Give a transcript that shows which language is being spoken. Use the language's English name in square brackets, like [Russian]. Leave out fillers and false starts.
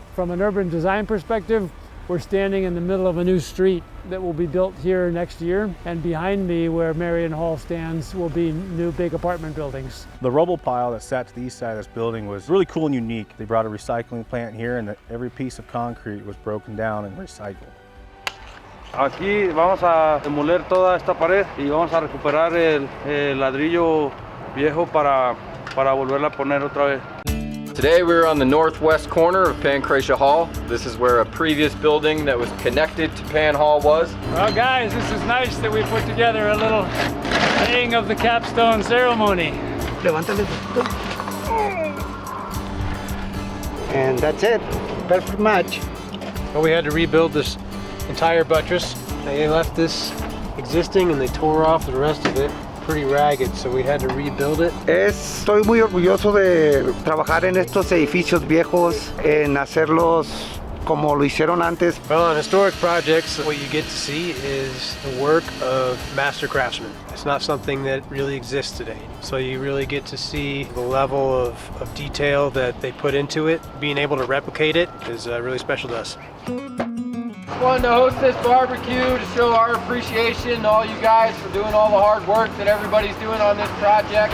[English] From an urban design perspective, we're standing in the middle of a new street that will be built here next year. And behind me, where Marion Hall stands, will be new big apartment buildings. The rubble pile that sat to the east side of this building was really cool and unique. They brought a recycling plant here, and every piece of concrete was broken down and recycled. [Spanish] Aquí vamos a demoler toda esta pared y vamos a recuperar el ladrillo viejo para volverla a poner otra vez. [English] Today we're on the northwest corner of Pancratia Hall. This is where a previous building that was connected to Pan Hall was. Well guys, this is nice that we put together a little laying of the capstone ceremony. And that's it, perfect match. Well, we had to rebuild this entire buttress. They left this existing and they tore off the rest of it. Pretty ragged, so we had to rebuild it. [Spanish] Estoy muy orgulloso de trabajar en estos edificios viejos, en hacerlos como lo hicieron antes. [English] Well, on historic projects, what you get to see is the work of master craftsmen. It's not something that really exists today. So you really get to see the level of detail that they put into it. Being able to replicate it is really special to us. Wanted to host this barbecue to show our appreciation to all you guys for doing all the hard work that everybody's doing on this project.